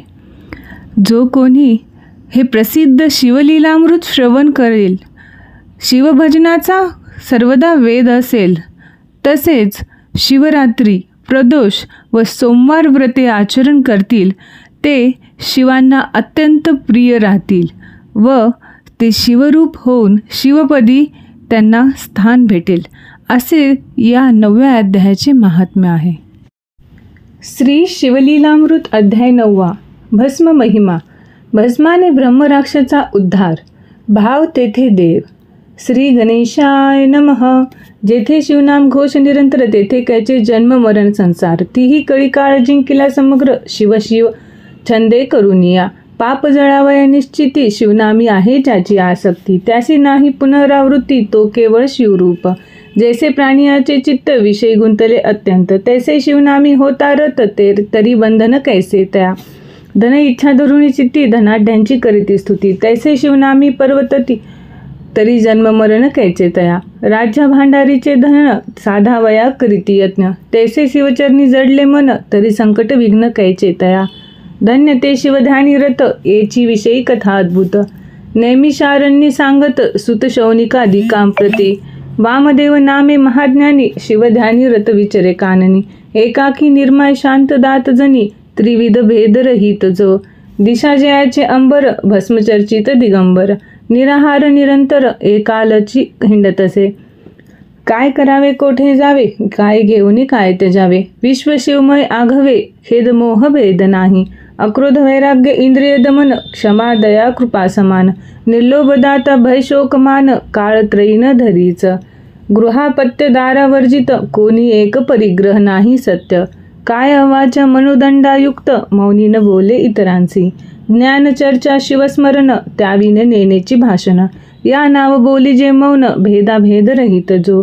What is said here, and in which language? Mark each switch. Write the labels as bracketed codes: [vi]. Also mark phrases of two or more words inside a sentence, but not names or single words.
[mr] जो कोणी हे प्रसिद्ध शिवलीलामृत श्रवण करेल, शिवभजनाचा सर्वदा वेद असेल, तसेच शिवरात्री, प्रदोष व सोमवार व्रते आचरण करतील, ते शिवांना अत्यंत प्रिय राहतील व ते शिवरूप होऊन शिवपदी त्यांना स्थान भेटेल, असे या 9व्या अध्यायाचे महात्म्य आहे. श्री शिवलीलामृत अध्याय 9. भस्म महिमा. भस्माने ब्रह्मराक्षाचा उद्धार. भाव तेथे देव. [sa] श्री गणेशाय नमः. [mr] जेथे शिवनाम घोष निरंतर, तेथे कैचे जन्म मरण संसार. तीही कळी काळ जिंकिला समग्र, शिव शिव छंदे करुनिया. पाप जळावया निश्चिती, शिवनामी आहे ज्याची आसक्ती. त्यासी नाही पुनरावृत्ती, तो केवळ शिवरूप. जैसे प्राणियाचे चित्त विषयी गुंतले अत्यंत, तैसे शिवनामी होता रत, तरी बंधन कैसे त्या. धन इच्छा धरुणी चित्ती, धनाढ्यांची करीती स्तुती. तैसे शिवनामी पर्वतती, तरी जन्म मरण कैचे तया. राज्य भांडारीचे धन साधावया करीती यत्न, तैसे शिवचरणी जडले मन, तरी संकट विघ्न कैचे तया. धन्य ते शिवध्यानी रत, येची विषयी कथा अद्भुत. नैमिषारण्य सांगत सुत शौनिकादी कांप्रती. वामदेव नामे महाज्ञानी, शिवध्यानी रत विचरे काननी. एकाकी निर्मय शांत दात जनी, त्रिविध भेद रहित जो. दिशा जयाचे अंबर, भस्मचर्चित दिगंबर. निराहार निरंतर, एकालची हिंडतसे. काय करावे कोठे जावे, काय घेऊन काय त्याजावे. विश्व शिवमय आघवे, खेद मोह भेद नाही. अक्रोध वैराग्य इंद्रिय दमन, क्षमा दया कृपा समान. निर्लोभ दाता भय शोक मान, काळ त्रयीन धरीच. गृहापत्य दारावर्जित, कोणी एक परिग्रह नाही सत्य. काय अवाच मनुदंडायुक्त, मौनी न बोले इतरांसी. ज्ञान चर्चा शिवस्मरण, त्याविने नेनेची भाषण. या नाव बोली जे मौन, भेदाभेद रहित जो.